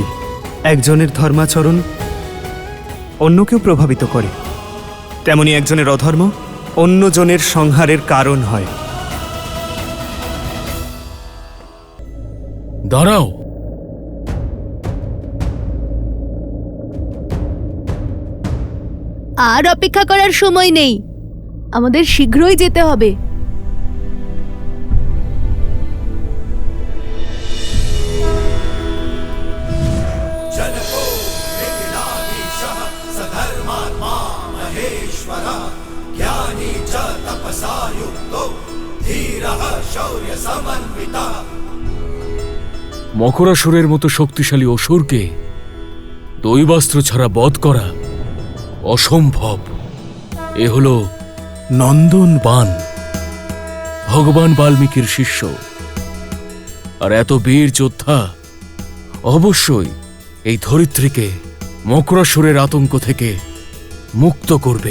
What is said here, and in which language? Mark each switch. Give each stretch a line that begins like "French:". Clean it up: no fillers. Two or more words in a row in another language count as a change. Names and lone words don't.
Bangla: একজনের ধর্মাচরণ অন্যকেও প্রভাবিত করে, তেমনি একজনের অধর্ম অন্যজনের সংহারের কারণ হয়। দাঁড়াও, আর অপেক্ষা করার সময় নেই, আমাদের শীঘ্রই যেতে হবে।
Sanskrit: जनको मिथिलाधीशः सधर्मात्मा महेश्वरः ज्ञानी च तपसा युक्तो धीरः शौर्यसमन्वितः।
Bangla: মকরাসুরের মতো শক্তিশালী অসুরকে দৈবাস্ত্র ছাড়া বধ করা অসম্ভব। এ হল নন্দন বান, ভগবান বাল্মীকির শিষ্য। আর এত বীর যোদ্ধা অবশ্যই এই ধরিত্রীকে মকরাসুরের আতঙ্ক থেকে মুক্ত করবে।